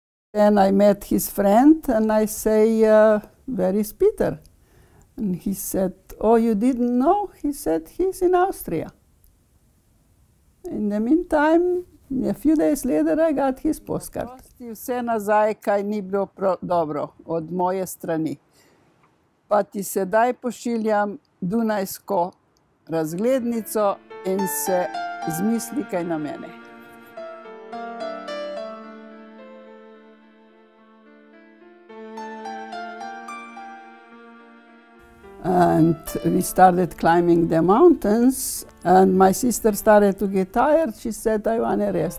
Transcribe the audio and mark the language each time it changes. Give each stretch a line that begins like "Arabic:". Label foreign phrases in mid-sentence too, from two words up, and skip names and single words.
English: And I met his friend, and I say, where is Peter? And he said, oh, you didn't know? He said, he's in Austria. In the meantime, a few days later, I got his postcard.
Slovenian: Vse nazaj, kaj ni bilo dobro od moje strani. Pa ti sedaj pošiljam dunajsko razglednico in se zmisli kaj na mene.
English: And we started climbing the mountains, and my sister started to get tired. She said, I want to rest.